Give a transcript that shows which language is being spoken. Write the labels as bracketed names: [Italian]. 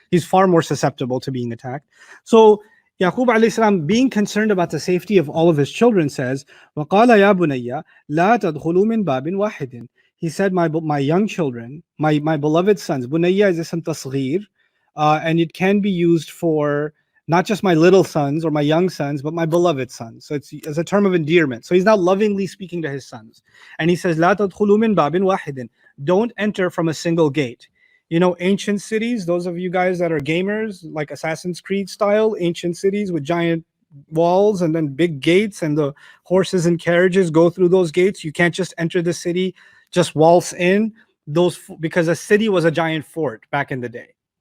[English] He's far more susceptible to being attacked. So Yaqub alayhi salam, being concerned about the safety of all of his children, says, [Arabic] وَقَالَ يَا بُنَيَّ لَا تَدْخُلُوا مِنْ بَابٍ وَاحِدٍ. [English] He said, my young children, my beloved sons. Bunayya is ism tasghir, and it can be used for not just my little sons or my young sons, but my beloved sons. So it's a term of endearment. So he's now lovingly speaking to his sons. And he says, [Arabic] لَا تَدْخُلُوا مِنْ بَابٍ وَاحِدٍ. [English] Don't enter from a single gate. You know, ancient cities, those of you guys that are gamers, like Assassin's Creed style, ancient cities with giant walls and then big gates, and the horses and carriages go through those gates. You can't just enter the city, just waltz in those, because a city was a giant fort back in the day.